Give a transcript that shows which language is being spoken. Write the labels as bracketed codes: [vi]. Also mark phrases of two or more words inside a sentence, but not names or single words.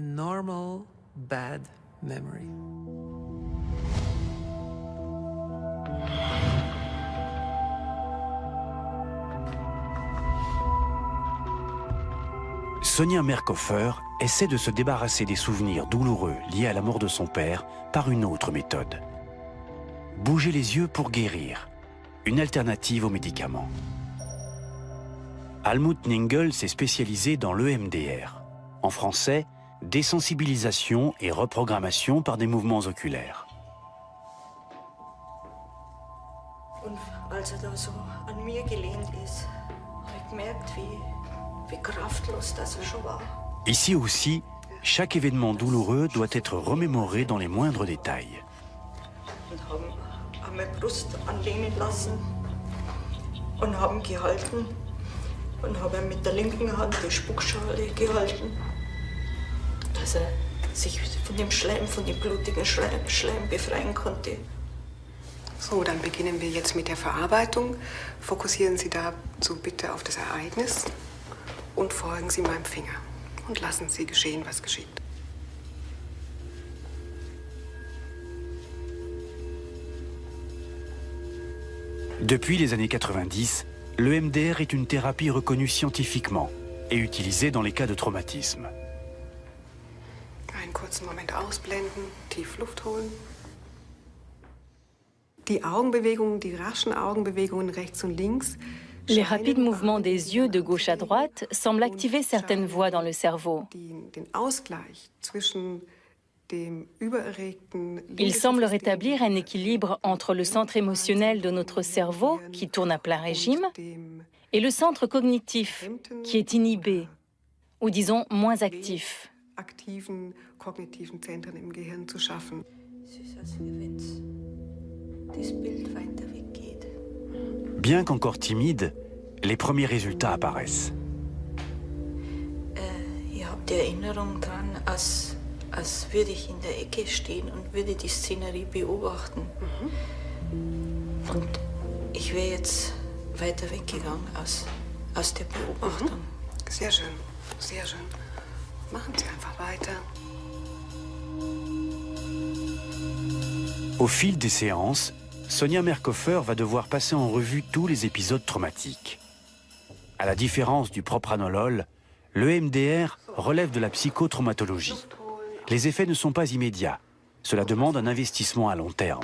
[fr] Sonia Merkhofer essaie de se débarrasser des souvenirs douloureux liés à la mort de son père par une autre méthode. Bouger les yeux pour guérir, une alternative aux médicaments. Almut Ningel s'est spécialisé dans l'EMDR. En français, désensibilisation et reprogrammation par des mouvements oculaires. [de] Als da so an mir gelehnt ist, habe ich gemerkt, wie kraftlos das schon war. [fr] Ici aussi, chaque événement douloureux doit être remémoré dans les moindres détails. [de] Und haben an meine Brust anlehnen lassen und haben gehalten und haben mit der linken Hand die Spuckschale gehalten, dass er sich von dem Schleim, von dem blutigen Schleim befreien konnte. So, dann beginnen wir jetzt mit der Verarbeitung. Fokussieren Sie dazu bitte auf das Ereignis und folgen Sie meinem Finger. Und lassen Sie geschehen, was geschieht. [fr] Depuis les années 90, l'EMDR est une thérapie reconnue scientifiquement et utilisée dans les cas de traumatisme. [de] Einen kurzen Moment ausblenden, tief Luft holen. Die Augenbewegungen, die raschen Augenbewegungen rechts und links. [fr] Les rapides mouvements des yeux de gauche à droite semblent activer certaines voies dans le cerveau. Ils semblent rétablir un équilibre entre le centre émotionnel de notre cerveau, qui tourne à plein régime, et le centre cognitif, qui est inhibé, ou disons moins actif. Bien qu'encore timide, les premiers résultats apparaissent. [de] Ich habe die Erinnerung dran, als würde ich in der Ecke stehen und würde die Szenerie beobachten. Und ich wäre jetzt weiter weggegangen aus der Beobachtung. Sehr schön, sehr schön. Machen Sie einfach weiter. [fr] Au fil des séances, Sonia Merkhofer va devoir passer en revue tous les épisodes traumatiques. À la différence du propranolol, le MDR relève de la psychotraumatologie. Les effets ne sont pas immédiats. Cela demande un investissement à long terme.